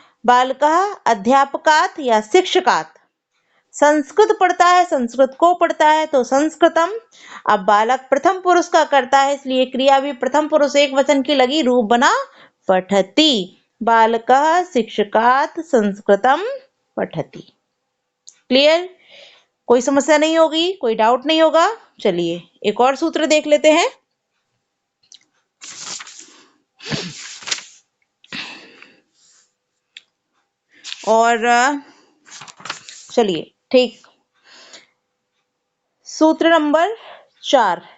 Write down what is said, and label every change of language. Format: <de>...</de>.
<sa>बालकः अध्यापकात् या शिक्षकात्।</sa> <hi>संस्कृत पढ़ता है, संस्कृत को पढ़ता है, तो संस्कृतम। अब बालक प्रथम पुरुष का करता है इसलिए क्रिया भी प्रथम पुरुष एक वचन की लगी, रूप बना पठति।</hi> <sa>बालकः शिक्षकात् संस्कृतम पठति।</sa> <en>Clear?</en> <hi>कोई समस्या नहीं होगी, कोई डाउट नहीं होगा। चलिए एक और सूत्र देख लेते हैं। और चलिए ठीक, सूत्र नंबर 4।</hi>